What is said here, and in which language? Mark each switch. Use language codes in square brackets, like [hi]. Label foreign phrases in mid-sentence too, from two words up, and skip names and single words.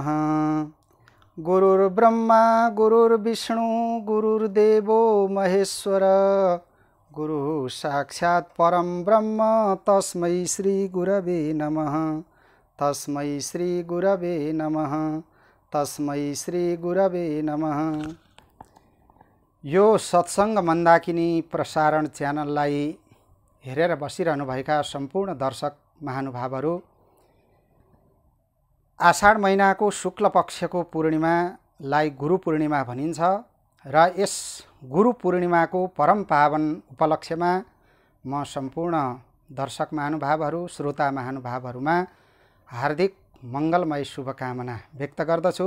[sa] गुरुर्ब्रह्मा गुरुर्विष्णु गुरुर्देवो महेश्वर गुरु साक्षात् परम ब्रह्म तस्मै श्री गुरवे नमः। तस्मै श्री गुरवे नमः। तस्मै श्री गुरवे नमः। [ne] यो सत्संग मन्दाकिनी प्रसारण च्यानललाई हेरेर बसिरहनुभएका सम्पूर्ण दर्शक महानुभावहरू, आषाढ महिनाको शुक्ल पक्षको पूर्णिमालाई गुरु पूर्णिमा भनिन्छ र यस गुरु पूर्णिमाको परम पावन उपलक्ष्यमा म सम्पूर्ण दर्शक महानुभावहरू, श्रोता महानुभावहरूमा हार्दिक मङ्गलमय शुभकामना व्यक्त गर्दछु।